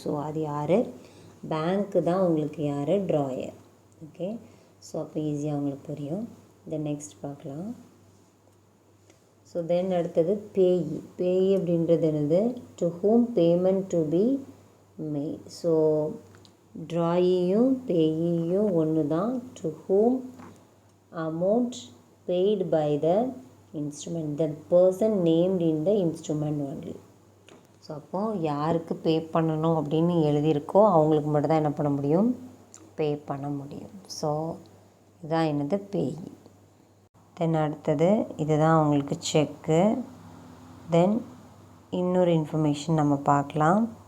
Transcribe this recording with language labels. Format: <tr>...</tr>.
<ta>So அது யார், பேங்க்கு தான் உங்களுக்கு யார், ட்ராயர். ஓகே, ஸோ அப்போ ஈஸியாக உங்களுக்கு புரியும். தென் நெக்ஸ்ட் பார்க்கலாம். ஸோ தென் அடுத்தது பேயி. பேயி அப்படின்றது என்னது,</ta> <en>To whom payment to be made.</en> <ta>So ட்ராயியும் பேயியும் ஒன்று தான்.</ta> <en>To whom amount paid by the instrument, the person named in the instrument only.</en> <ta>So அப்போது யாருக்கு பே பண்ணணும் அப்படின்னு எழுதியிருக்கோ அவங்களுக்கு மட்டும் தான் என்ன பண்ண முடியும், பே பண்ண முடியும். ஸோ இதுதான் என்னது, பேய். தென் அடுத்தது இதுதான் உங்களுக்கு செக்கு. தென் இன்னொரு இன்ஃபர்மேஷன் நம்ம பார்க்கலாம்.</ta>